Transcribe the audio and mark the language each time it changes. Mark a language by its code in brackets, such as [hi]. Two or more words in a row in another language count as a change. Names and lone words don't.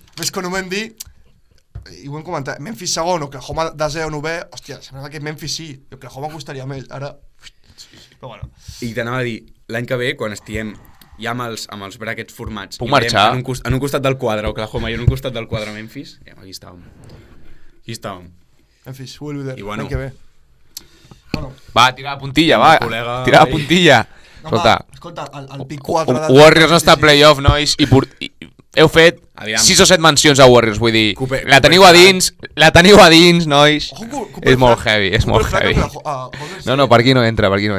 [ca] Ves quan ho vam dir, i ho hem comentat, Memphis segon, Oklahoma desè o novè, hòstia, sembla que Memphis sí, Oklahoma costaria més, ara... Però bueno. I t'anava a dir, l'any que ve, quan estiguem ja amb els brackets formats, puc marxar? En un costat del quadre Oklahoma i en un costat del quadre Memphis, aquí estàvem. Memphis, [en] will be there, [ca] bueno, l'any que ve. Bueno. Va, tira la puntilla, va, tira la puntilla. Escolta, el pick 4... Warriors no està a playoff, nois, i heu fet 6 o 7 mencions a Warriors, vull dir, la teniu a dins, nois, és molt heavy, No, per aquí no entra,